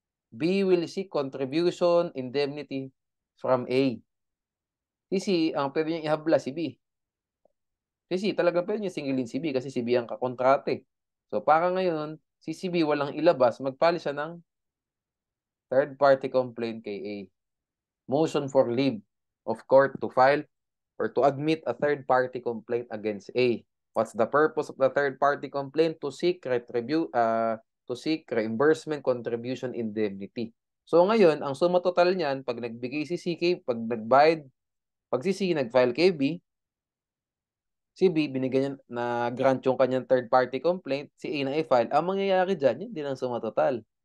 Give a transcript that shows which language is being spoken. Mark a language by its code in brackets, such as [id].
[en] B will seek contribution, indemnity from A. [tl] Si C, ang pwede niyang ihabla si B. Si C, talagang pwede niya singilin si B kasi si B ang kakontrate. So para ngayon, si B walang ilabas, magpali siya ng third party complaint kay A. [en] Motion for leave of court to file or to admit a third party complaint against A. What's the purpose of the third party complaint? To seek reimbursement, contribution, indemnity. [tl] So ngayon, ang suma total niyan, pag nagbigay si CK, pag si C nag-file kay B, si B binigyan niya na grant yung kanyang third party complaint, si A na i-file, ang mangyayari dyan, yun din ang suma total.